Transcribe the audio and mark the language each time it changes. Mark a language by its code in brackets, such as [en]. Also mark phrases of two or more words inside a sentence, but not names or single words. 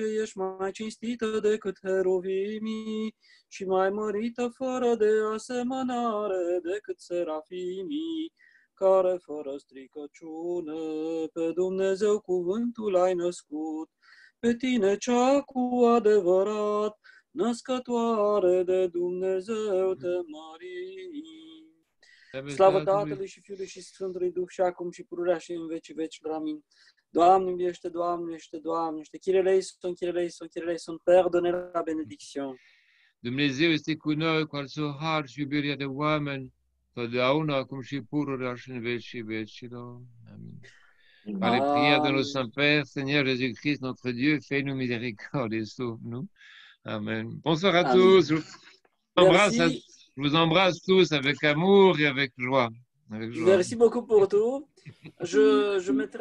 [ro] ești mai cinstită decât heruvimii și mai mărită fără de asemănare decât serafimii, care fără stricăciune pe Dumnezeu cuvântul ai născut, pe tine cea cu adevărat, născătoare de Dumnezeu te mărim. Slavă Tatălui și Fiului și Sfântului Duh și acum și pururea și în vecii vecilor. Amin. Doamne, miluiește, Doamne, miluiește, Doamne, miluiește. [el] Κύριε ελέησον, Κύριε ελέησον, Κύριε ελέησον. [fr] Père, donne la bénédiction. [ro] Dumnezeu este cu noi, cu al său har și iubirea de oameni, totdeauna, acum și pururea și în vecii vecilor. Amin. [fr] Par les prières de nos Amen. saints pères, Seigneur Jésus-Christ, notre Dieu, fais-nous miséricorde et sauve-nous. Amen. Bonsoir à Amen. tous. Merci. Je vous embrasse tous avec amour et avec joie. Avec joie. Merci beaucoup pour tout. Je mettrai